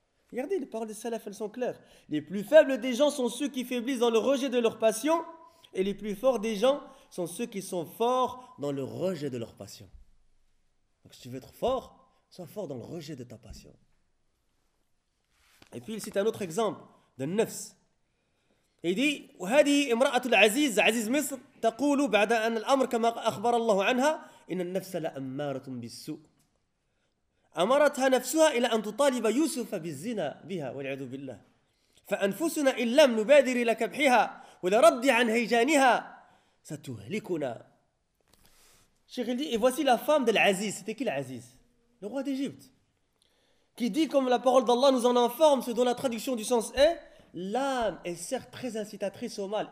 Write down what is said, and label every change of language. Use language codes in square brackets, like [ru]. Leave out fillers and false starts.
[fr] Regardez, les paroles des salaf, elles sont claires. Les plus faibles des gens sont ceux qui faiblissent dans le rejet de leur passion. Et les plus forts des gens sont ceux qui sont forts dans le rejet de leur passion. Donc si tu veux être fort, sois fort dans le rejet de ta passion. Et puis il cite un autre exemple de nefs. Il dit: [ar] وهذه امرأة العزيز عزيز مصر تقول بعد أن الأمر كما أخبر الله عنها إن النفس لأمارة بالسوء. أمرتها نفسها إلى أن تطالب يوسف بالزنا بها والعياذ بالله. فأنفسنا إن لم نبادر إلى كبحها ولرد عن هيجانها ستهلكنا. [fr] Cheikh, il dit, et voici la femme de l'Aziz. C'était qui l'Aziz? le roi d'Égypte, qui dit, comme la parole d'Allah nous en informe, ce dont la traduction du sens est, l'âme est certes très incitatrice au mal.